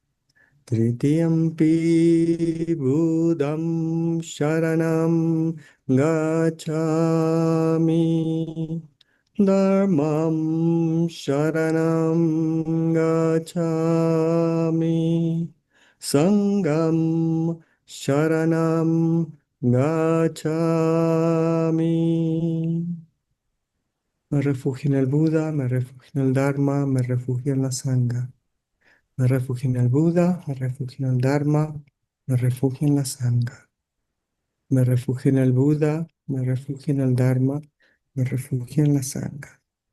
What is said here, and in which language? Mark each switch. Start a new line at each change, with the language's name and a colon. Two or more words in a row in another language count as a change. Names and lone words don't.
Pali: Tritiyampi Budam Sharanam Gacchami. Dharmam Sharanam Gacchami. Sangam Sharanam Gacchami.
Spanish: Me refugio en el Buda, me refugio en el Dharma, me refugio en la Sangha. Me refugio en el Buda, me refugio en el Dharma, me refugio en la Sangha. Me refugio en el Buda, me refugio en el Dharma, me refugio en la Sangha.